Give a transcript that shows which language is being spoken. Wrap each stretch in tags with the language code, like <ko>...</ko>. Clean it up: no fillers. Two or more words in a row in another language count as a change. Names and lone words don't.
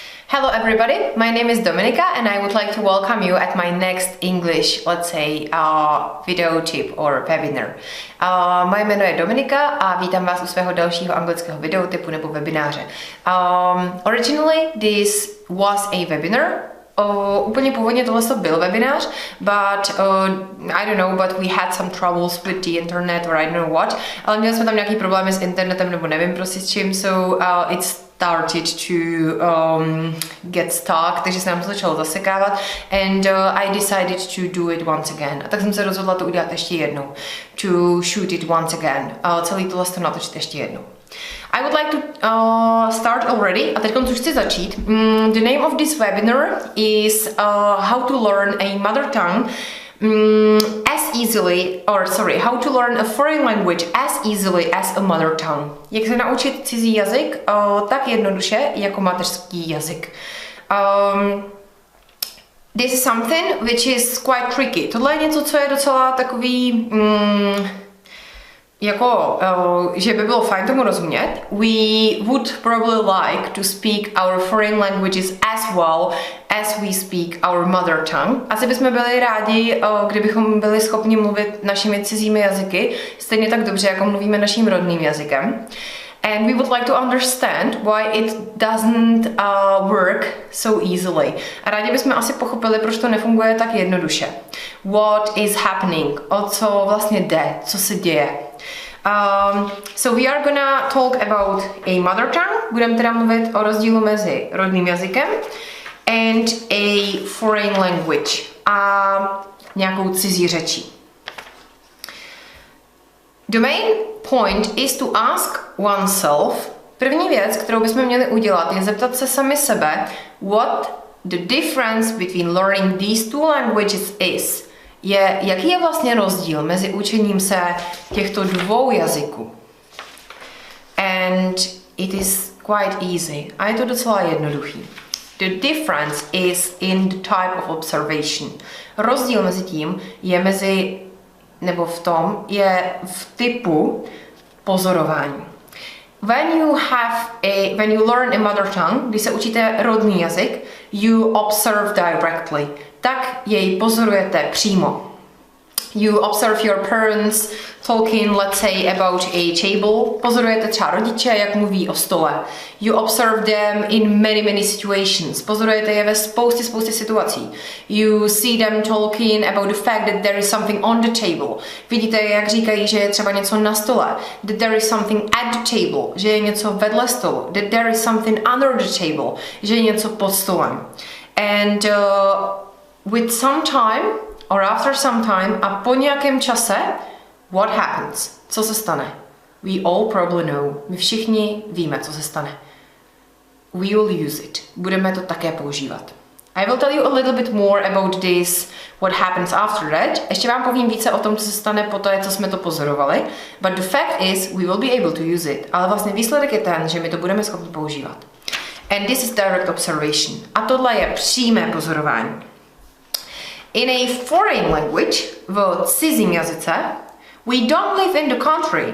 <en>Hello everybody, my name is Dominika and I would like to welcome you at my next English, let's say, video tip or webinar.</en> <cs>Moje jméno je Dominika a vítám vás u svého dalšího anglického videotipu nebo webináře.</cs> <en>Originally this was a webinar.</en> <cs>Úplně původně tohle byl webinář,</cs> <en>but I don't know, but we had some troubles with the internet or I don't know what.</en> <cs>Ale měli jsme tam nějaký problémy s internetem nebo nevím prostě s čím,</cs> <en>so it started to get stuck,</en> <cs>takže se nám to začalo zasekávat</cs> <en>and I decided to do it once again.</en> <cs>A tak jsem se rozhodla to udělat ještě jednou.</cs> <en>To shoot it once again.</en> <cs>Celý tohle to natočit ještě jednou.</cs> <en>I would like to start already,</en> <cs>a teď už chci začít.</cs> <en>The name of this webinar is how to learn a mother tongue how to learn a foreign language as easily as a mother tongue.</en> <cs>Jak se naučit cizí jazyk tak jednoduše jako mateřský jazyk.</cs> <en>This is something which is quite tricky.</en> <cs>Tohle je něco, co je docela takový že by bylo fajn tomu rozumět.</cs> <en>We would probably like to speak our foreign languages as well as we speak our mother tongue.</en> <cs>Asi bychom byli rádi, kdybychom byli schopni mluvit našimi cizími jazyky stejně tak dobře, jako mluvíme naším rodným jazykem.</cs> <en>And we would like to understand why it doesn't work so easily.</en> <cs>A rádi bychom asi pochopili, proč to nefunguje tak jednoduše.</cs> <en>What is happening?</en> <cs>O co vlastně jde? Co se děje?</cs> <en>So we are gonna talk about a mother tongue.</en> <cs>Budeme teda mluvit o rozdílu mezi rodným jazykem</cs> <en>and a foreign language</en> <cs>a nějakou cizí řečí.</cs> <en>The main point is to ask oneself.</en> <cs>První věc, kterou bychom měli udělat, je zeptat se sami sebe,</cs> <en>what the difference between learning these two languages is.</en> <cs>Jaký je vlastně rozdíl mezi učením se těchto dvou jazyků?</cs> <en>And it is quite easy.</en> <cs>A je to docela jednoduchý.</cs> <en>The difference is in the type of observation.</en> <cs>Rozdíl mezi tím je v typu pozorování.</cs> <en>When you learn a mother tongue,</en> <cs>když se učíte rodný jazyk,</cs> <en>you observe directly.</en> <cs>Tak jej pozorujete přímo.</cs> <en>You observe your parents talking, let's say, about a table.</en> <cs>Pozorujete třeba rodiče, jak mluví o stole.</cs> <en>You observe them in many situations.</en> <cs>Pozorujete je ve spoustě situací.</cs> <en>You see them talking about the fact that there is something on the table.</en> <cs>Vidíte, jak říkají, že je třeba něco na stole.</cs> <en>That there is something at the table.</en> <cs>Že je něco vedle stolu.</cs> <en>That there is something under the table.</en> <cs>Že je něco pod stolem.</cs> <en>And with some time, or after some time,</en> <cs>a po nějakém čase,</cs> <en>what happens?</en> <cs>Co se stane?</cs> <en>We all probably know.</en> <cs>My všichni víme, co se stane.</cs> <en>We will use it.</en> <cs>Budeme to také používat.</cs> <en>I will tell you a little bit more about this, what happens after that.</en> <cs>Ještě vám povím více o tom, co se stane po té, co jsme to pozorovali.</cs> <en>But the fact is, we will be able to use it.</en> <cs>Ale vlastně výsledek je ten, že my to budeme schopni používat.</cs> <en>And this is direct observation.</en> <cs>A tohle je přímé pozorování.</cs> <en>In a foreign language,</en> <cs>v cizím jazyce,</cs> <en>we don't live in the country.</en>